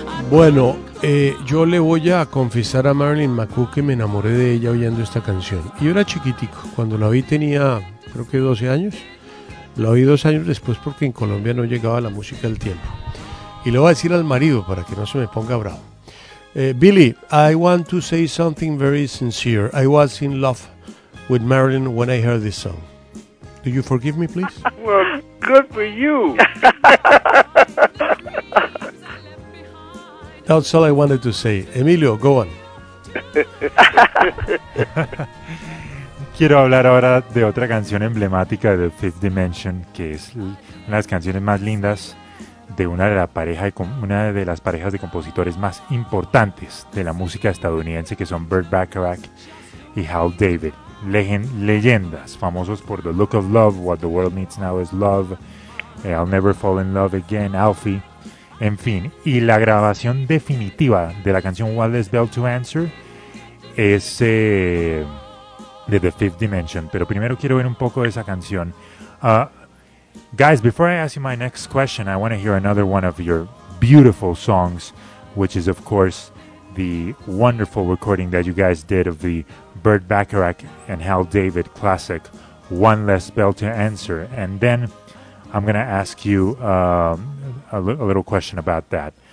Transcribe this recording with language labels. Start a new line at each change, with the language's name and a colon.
Spanish: Bueno, yo le voy a confesar a Marilyn McCoo que me enamoré de ella oyendo esta canción. Yo era chiquitico, cuando la vi tenía creo que 12 años. La oí 2 años después porque en Colombia no llegaba la música del tiempo. Y le voy a decir al marido para que no se me ponga bravo.
English: Billy, I want to say something very sincere. I was in love with Marilyn when I heard this song. Do you forgive me, please? Well, good for you. That's all I wanted to say. Emilio, go on.
Spanish: Quiero hablar ahora de otra canción emblemática de Fifth Dimension, que es una de las canciones más lindas de una de las parejas de compositores más importantes de la música estadounidense, que son Burt Bacharach y Hal David. Leyendas famosos por The Look of Love, What the World Needs Now is Love, I'll Never Fall in Love Again, Alfie, en fin. Y la grabación definitiva de la canción Wireless Bell to Answer es de The Fifth Dimension. Pero primero quiero ver un poco de esa canción.
English: Guys, before I ask you my next question, I want to hear another one of your beautiful songs, which is, of course, the wonderful recording that you guys did of the Burt Bacharach and Hal David classic, One Less Bell to Answer. And then I'm going to ask you a little question about that.